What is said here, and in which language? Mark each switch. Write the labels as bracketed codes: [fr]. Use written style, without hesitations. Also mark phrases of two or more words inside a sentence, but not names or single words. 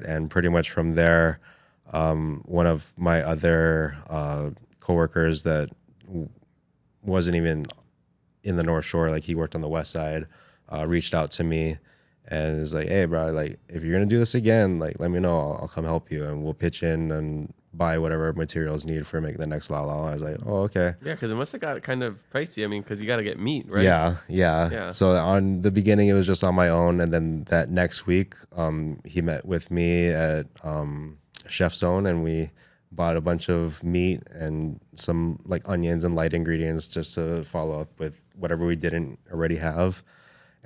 [en] And pretty much from there, one of my other coworkers that wasn't even in the North Shore, like he worked on the West Side, reached out to me and is like, hey bro, like if you're gonna do this again, like let me know, I'll come help you and we'll pitch in and buy whatever materials needed for making the next lau lau. I was like, oh, okay. Yeah, because it must have got kind of pricey. I mean, because you got to get meat, right? Yeah. So on the beginning, it was just on my own. And then that next week, he met with me at Chef Zone, and we bought a bunch of meat and some like onions and light ingredients just to follow up with whatever we didn't already have.